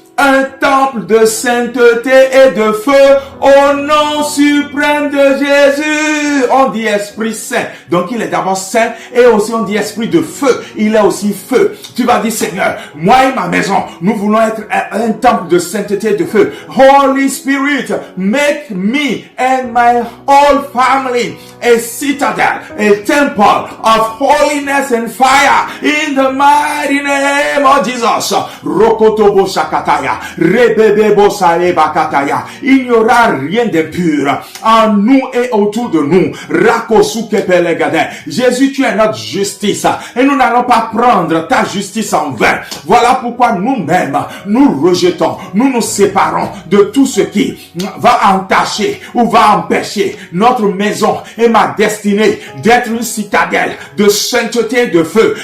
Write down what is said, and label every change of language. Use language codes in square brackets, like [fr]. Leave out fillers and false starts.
[fr] un temple de sainteté et de feu au nom suprême de Jésus. On dit Esprit Saint. Donc il est d'abord saint et aussi on dit Esprit de feu. Il est aussi feu. Tu vas dire Seigneur, moi et ma maison, nous voulons être un temple de sainteté et de feu. [en] Holy Spirit, make me and my whole family a citadel, a temple of holiness and fire in the mighty name of Jesus. Rokotobo Shakataya, Rebebebo Saleba Kataya. [fr] Il n'y aura rien d'impur en nous et autour de nous. Rakosukepelegadin. Jésus, tu es notre justice et nous n'allons pas prendre ta justice en vain. Voilà pourquoi nous-mêmes, nous rejetons, nous nous séparons de tout ce qui va entacher ou va empêcher notre maison et ma destinée d'être une citadelle de sainteté et de feu.